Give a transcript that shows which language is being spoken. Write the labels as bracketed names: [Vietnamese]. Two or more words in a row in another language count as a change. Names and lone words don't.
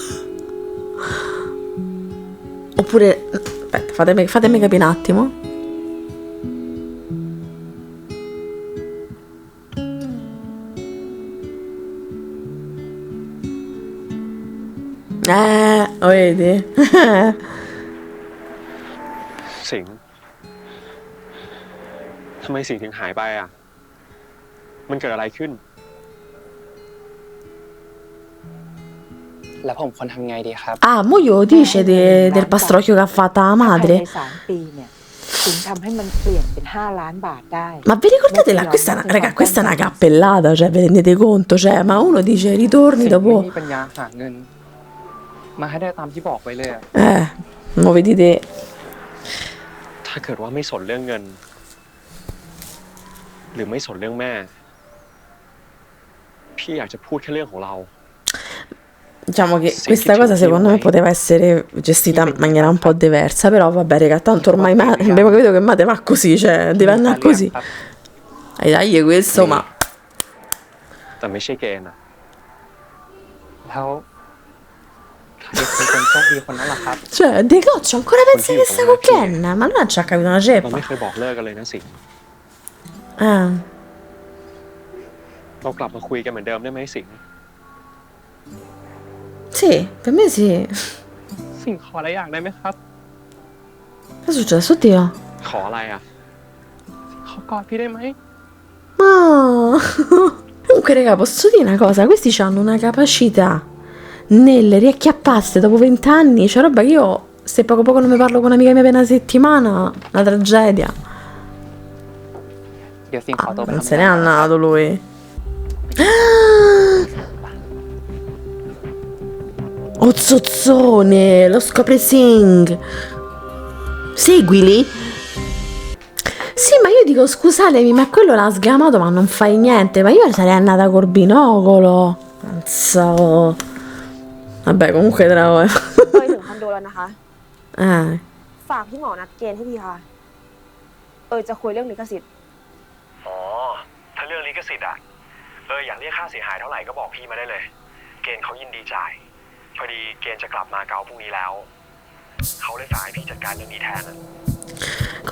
[Italian] Oppure, aspetta, fatemi capire un attimo. Vedi? [Thai] สิงห์ทำไมสิงห์ถึงหายไปอ่ะมันเกิดอะไรขึ้น แล้วผมควรทำไงดีครับ [Italian] Ah, mo io dice del pastrocchio che ha fatto la [Thai] ภาย [Italian] madre. [Thai] ใน3 ปีเนี่ยถึงทำให้มันเปลี่ยนเป็น5 ล้านบาทได้ [Italian] Ma vi ricordate raga, questa è una cappellata, cioè, vi rendete conto? Cioè, ma uno dice ritorni [Thai] สิ่งไม่ [Italian] dopo. [Thai] มีปัญญาหาเงิน มาให้ได้ตามที่บอกไปเลยอะ [Italian] Mo vedete. [Thai] ถ้าเกิดว่าไม่สนเรื่องเงิน หรือไม่สนเรื่องแม่ พี่อยากจะพูดแค่เรื่องของเรา [Italian] Diciamo che questa cosa secondo me poteva essere gestita in maniera un po' diversa, però vabbè, raga, tanto ormai abbiamo capito che Mate va così, cioè deve andare così. Dai, questo, ma [Thai] แต่ไม่ใช่เกณฑ์อ่ะ แล้วใครคือคนโชคดีคนนั้นล่ะครับ [Italian] cioè, De Coccio ancora pensa che sta con Ken? Ma lui non ci ha capito una [Thai] เรา [Italian] ceppa. [Thai] ไม่เคยบอกเลิกกันเลยนะสิงห์ [Italian] Ah. [Thai] เรากลับมาคุยกันเหมือนเดิมได้ไหมสิงห์ [Italian] Sì, per me sì. [Thai] สิ่งขออะไรอย่างได้ไหมครับ [Italian] Che è successo, oddio? [Thai] ขออะไรอ่ะ ขอกอดพี่ได้ไหม [Italian] Oh. Comunque, raga, posso dire una cosa? Questi hanno una capacità nel riacchiapparsi dopo 20 anni. Cioè, roba che io, se poco poco non mi parlo con un'amica mia per una settimana, una tragedia. [Thai] เดี๋ยวสิ่งขอตัวไป [Italian] Non [Thai] ทำ [Italian] se n'è [Thai] งาน [Italian] andato lui. Oh, zozzone, lo scopre Sing. Seguili? Sì, ma io dico, scusatemi, ma quello l'ha sgamato, ma non fai niente. Ma io sarei andata col binocolo. Non so. Vabbè, comunque tra [Thai] เคยถึงคอนโดแล้วนะคะ ฝากพี่หมอนัดเกณฑ์ให้ทีค่ะ จะคุยเรื่องลิขสิทธิ์ อ๋อ ถ้าเรื่องลิขสิทธิ์อ่ะ อยากเรียกค่าเสียหายเท่าไหร่ก็บอกพี่มาได้เลย เกณฑ์เขายินดีจ่าย พอดีเกณฑ์จะกลับมาเก๊าพรุ่งนี้แล้ว เขาเลยฝากให้พี่จัดการเรื่องนี้แทน